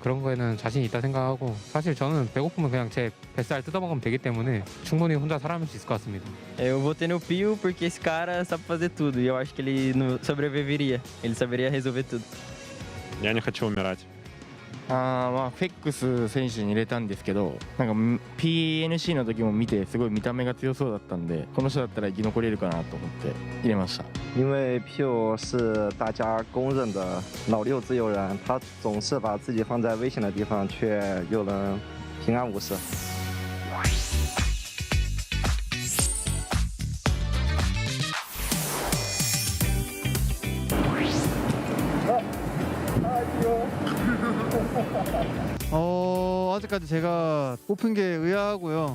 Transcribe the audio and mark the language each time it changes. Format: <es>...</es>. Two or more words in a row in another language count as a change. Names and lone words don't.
<ko>그런 거에는 자신 있다 생각하고 사실 저는 배고프면 그냥 제 뱃살 뜯어먹으면 되기 때문에 충분히 혼자 살아남을 수 있을 것 같습니다.</ko> <pt>Eu votei no Pio porque esse cara sabe fazer tudo e eu acho que ele não sobreviveria. Ele saberia resolver tudo.</pt> <ru>Я не хочу умирать.</ru> <ja>フェックス選手に入れたんですけど、なんか PNC の時も見てすごい見た目が強そうだったんで、この人だったら生き残れるかなと思って入れました。</ja> <zh>因为 Pio 是大家公认的老六自由人，他总是把自己放在危险的地方，却又能平安无事。</zh> <ko>아직까지 제가 뽑힌 게 의아하고요.</ko>